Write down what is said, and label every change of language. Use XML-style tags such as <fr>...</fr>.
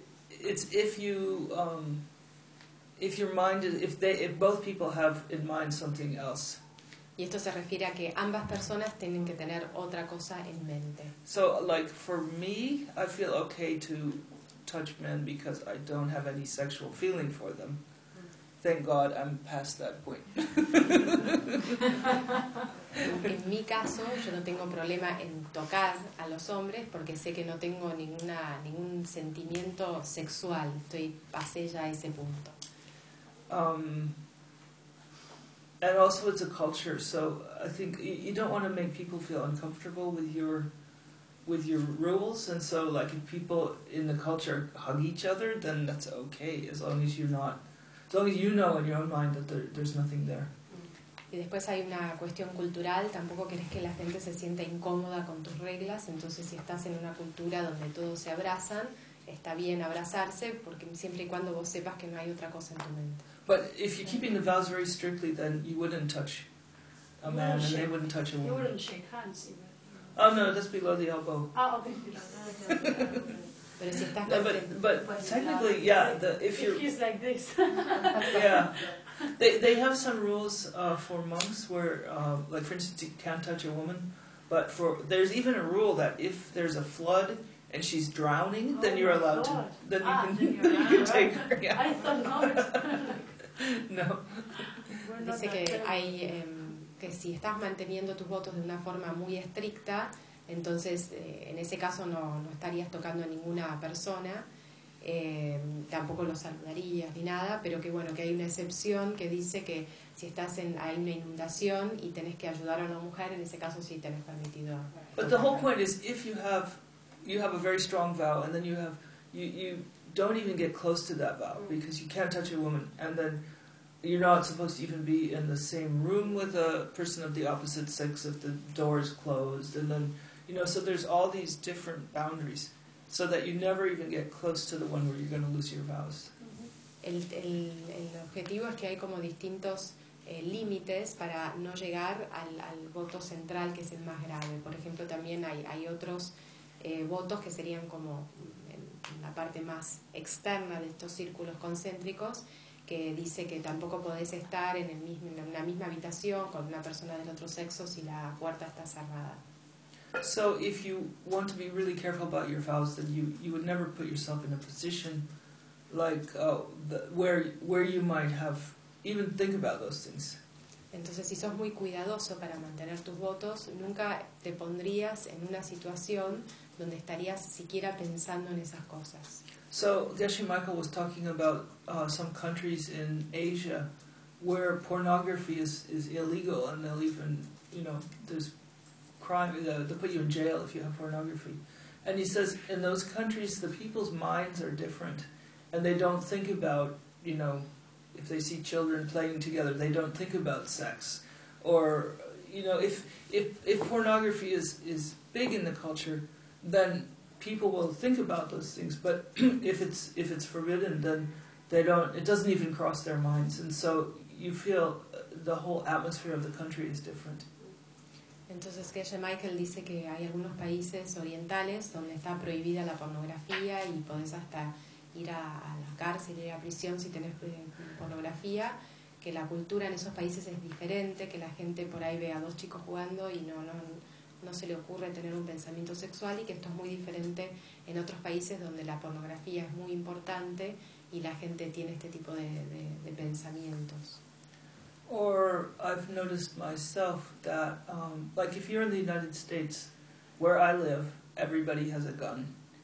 <en>It's if both people have in mind something else.</en> <es>Y esto se refiere a que ambas personas tienen que tener otra cosa en mente.</es> <en>So like for me, I feel okay to touch men because I don't have any sexual feeling for them. Thank God I'm past that point.</en> <es>En mi caso, yo no tengo problema en tocar a los hombres porque sé que no tengo ningún sentimiento sexual. Pasé ya ese punto.</es> <en>And also it's a culture, so I think you don't want to make people feel uncomfortable with your rules, and so like if people in the culture hug each other, then that's okay, as long as you know in your own mind that there's nothing there.</en> <es>Y después hay una cuestión cultural, tampoco querés que la gente se sienta incómoda con tus reglas, entonces si estás en una cultura donde todos se abrazan, está bien abrazarse, porque siempre y cuando vos sepas que no hay otra cosa en tu mente.</es> <en>But if you're keeping the vows very strictly, then you wouldn't touch a man, and they wouldn't touch a woman. You wouldn't shake hands. Oh no, that's below the elbow. Oh, okay, below the elbow.</en> <es>Pero si estás</es> <en>but technically, yeah, if you're... If he's like this. Yeah. They have some rules for monks where, like for instance, you can't touch a woman, but there's even a rule that if there's a flood and she's drowning, oh then you're allowed God. To, then you can, then you can right. take her. Yeah. I thought not. No.</en> <es>Dice que hay, que si estás manteniendo tus votos de una forma muy estricta, entonces en ese caso no estarías tocando a ninguna persona. Tampoco lo saludarías ni nada, pero que bueno, que hay una excepción que dice que si estás hay una inundación y tenés que ayudar a una mujer, en ese caso sí tenés permitido.</es> <en>But the whole point is if you have a very strong vow and then you don't even get close to that vow because you can't touch a woman, and then you're not supposed to even be in the same room with a person of the opposite sex if the door is closed, and then you know, so there's all these different boundaries. So that you never even get close to the one where you're going to lose your vows.</en> <es>El objetivo es que hay como distintos límites para no llegar al voto central, que es el más grave. Por ejemplo, también hay otros votos que serían como en la parte más externa de estos círculos concéntricos, que dice que tampoco podés estar en una misma habitación con una persona del otro sexo si la puerta está cerrada.</es> <en>So if you want to be really careful about your vows, then you would never put yourself in a position like where you might have even think about those things.</en> <es>Entonces, si sos muy cuidadoso para mantener tus votos, nunca te pondrías en una situación donde estarías siquiera pensando en esas cosas.</es> <en>So, Geshe Michael was talking about some countries in Asia where pornography is illegal, and they'll even, you know, there's crime, they'll put you in jail if you have pornography. And he says, in those countries, the people's minds are different, and they don't think about, you know, if they see children playing together, they don't think about sex. Or, you know, if pornography is big in the culture, then people will think about those things. But if it's forbidden, then they don't. It doesn't even cross their minds. And so you feel the whole atmosphere of the country is different.</en> <es>Entonces, Geshe Michael dice que hay algunos países orientales donde está prohibida la pornografía y podés hasta ir a la cárcel, ir a prisión si tenés pornografía, que la cultura en esos países es diferente, que la gente por ahí ve a dos chicos jugando y no se le ocurre tener un pensamiento sexual, y que esto es muy diferente en otros países donde la pornografía es muy importante y la gente tiene este tipo de pensamientos.</es> <en>Or I've noticed myself that, like if you're in the United States, where I live, everybody has a gun.</en>